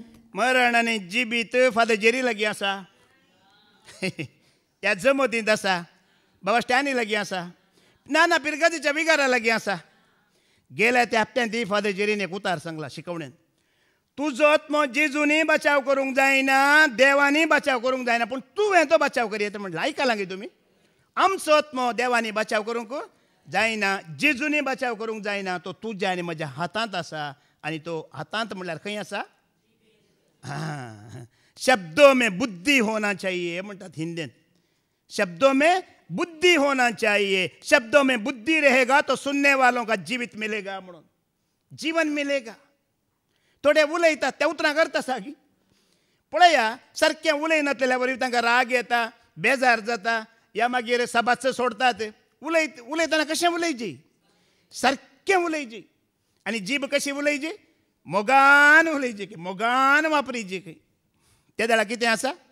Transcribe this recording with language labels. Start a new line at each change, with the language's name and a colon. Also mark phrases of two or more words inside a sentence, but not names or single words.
Konkani: मरण आणि जिबीत फादर जेरी लागीं आसा ह्या जमतींत आसा बाबा स्टॅनी लागीं आसा नाना पिरगाजीच्या विगारा लागीं आसा गेल्या त्या हप्त्यान ती फादर जेरीन एक उतार सांगला शिकवणेन तुजो आत्मो जेजूनी बचाव करूंक जायना देवानी बचाव करूंक जायना पूण तुवें तो बचाव करी येता म्हटलं आयका लागी तुमी आमचो आत्मो देवानी बचाव करूंक जायना जेजूनी बचाव करूंक जायना तो तुज्या आनी म्हज्या हातांत आसा आनी तो हातांत म्हणल्यार खंय आसा
Hindi: शब्दों में बुद्धि होना चाहिए
Konkani: म्हणटात हिंदीन
Hindi: शब्दों में बुद्धि होना चाहिए शब्दों में बुद्धि रहेगा तो सुनने वालों का जीवित मिलेगा
Konkani: म्हणून
Hindi: जीवन मिलेगा
Konkani: थोडे उलयतात त्या उतरां करता सागी पळया सारकें उलयनासलेल्या वरवीं तांकां राग येता बेजार जाता या मागीर सभाच सोडतात उलयतना कशें उलयची सारकें उलयची आनी जीब कशी उलयची मोगान उलयची मोगान वापरीची खंय त्या वेळा कितें आसा